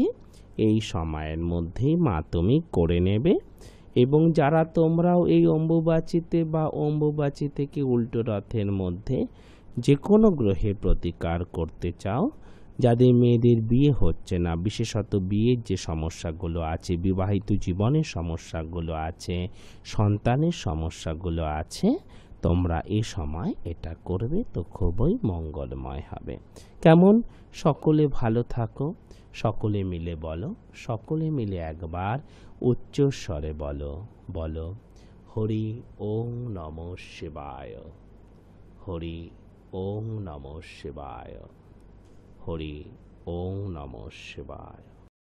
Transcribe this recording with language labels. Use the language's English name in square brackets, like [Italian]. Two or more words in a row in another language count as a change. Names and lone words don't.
[Bangla] এই সময়ের মধ্যেই মা তুমি করে নেবে এবং যারা তোমরাও এই অম্বুবাচীতে বা অম্বুবাচী থেকে উল্টো রথের মধ্যে যে কোনো গ্রহের প্রতিকার করতে চাও, যাদের মেয়েদের বিয়ে হচ্ছে না, বিশেষত বিয়ের যে সমস্যাগুলো আছে, বিবাহিত জীবনের সমস্যাগুলো আছে, সন্তানের সমস্যাগুলো আছে, তোমরা এ সময় এটা করবে তো খুবই মঙ্গলময় হবে। কেমন? সকলে ভালো থাকো। সকলে মিলে বলো, সকলে মিলে একবার উচ্চস্বরে বলো [Sanskrit] হরি ওম নমঃ শিবায়, হরি ওম নমঃ শিবায়, হরি ওম নমঃ শিবায়।